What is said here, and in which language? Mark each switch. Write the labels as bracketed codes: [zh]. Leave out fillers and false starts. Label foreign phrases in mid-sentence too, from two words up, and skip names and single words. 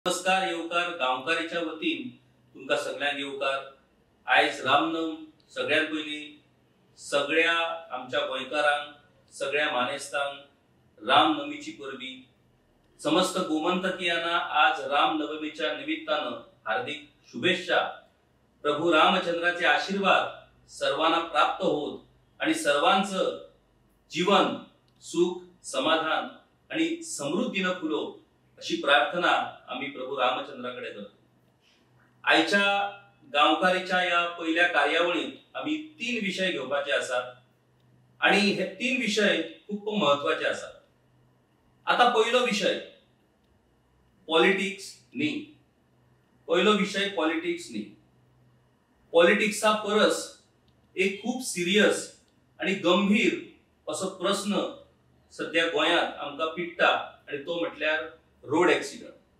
[kok] नमस्कार येवकार गांवकारीच्या वतीन तुमकां सगळ्यांक येवकार। आयज रामनम सगळ्यात पयली सगळ्या आमच्या गोंयकारांक सगळ्या मानेस्तांक रामनमीची परबी। [mr] समस्त गोमंतकीयांना आज रामनवमीच्या निमित्तानं हार्दिक शुभेच्छा। प्रभू रामचंद्राचे आशीर्वाद सर्वांना प्राप्त होत आणि सर्वांचं जीवन सुख समाधान आणि समृद्धीनं फुलो अशी प्रार्थना आम्ही प्रभू रामचंद्राकडे करतो। [kok] आयच्या गांवकारीच्या या पहिल्या कार्यावळीत आम्ही 3 विषय घेवपाचे आसात आणि हे 3 विषय खूप महत्वाचे आसात। आता पहिलो विषय पॉलिटिक्स न्ही। पहिलो विषय पॉलिटिक्स न्ही। पॉलिटिक्सचा परस एक खूप सिरियस आणि गंभीर असो प्रश्न सध्या गोंयांत आमकां पिट्टा आणि तो म्हटल्यार [en] road accident.